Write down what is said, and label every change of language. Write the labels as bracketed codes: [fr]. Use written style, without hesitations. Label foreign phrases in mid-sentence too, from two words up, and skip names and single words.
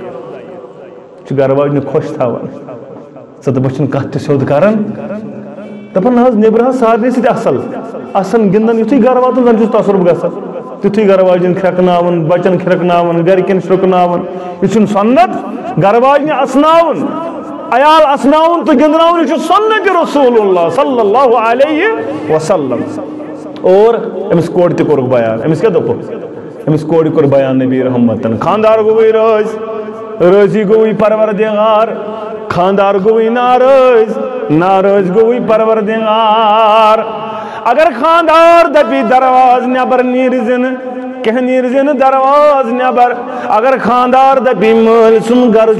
[ks] چھُ گرٕ واجنہِ خۄش تھاوان ژٕ تہٕ بہٕ چھِنہٕ کتھ تہِ سیوٚد کران دپان نہ حظ نیبرٕ حظ سارنٕے سۭتۍ اصل اسان گِنٛدان یُتھُے گرٕ واتان زن چھُس تصرُف گژھان تِتھُے گرٕ واجٮ۪ن کھرٛٮ۪کناوان بچن کھرٛٮ۪کناوان گرِکٮ۪ن شرٛوکناوان یہِ چھُنہٕ سنت گرٕ واجنہِ اسناوُن عیال اسناوُن تہٕ گِنٛدناوُن یہِ چھُ سنتِ رسول اللہ [ar] صلی اللہ علیہ وسلم [ks] اور أمِس کورِ تہِ کوٚرُکھ بیان أمِس کیٛاہ دوٚپُکھ أمِس کورِ کوٚر بیان نبی رحمتن خانٛدار گوٚوٕے رٲضی گوٚوٕے پروردگار خانٛدار گوٚوٕے نارٲض گوٚوٕے پروردگار اگر خانٛدار دپی دروازٕ نٮ۪بر نیٖرزِنہٕ کینٛہہ نیٖرزِنہٕ دروازٕ نٮ۪بر اگر خانٛدار دپی مٲلۍ سُنٛد گرٕ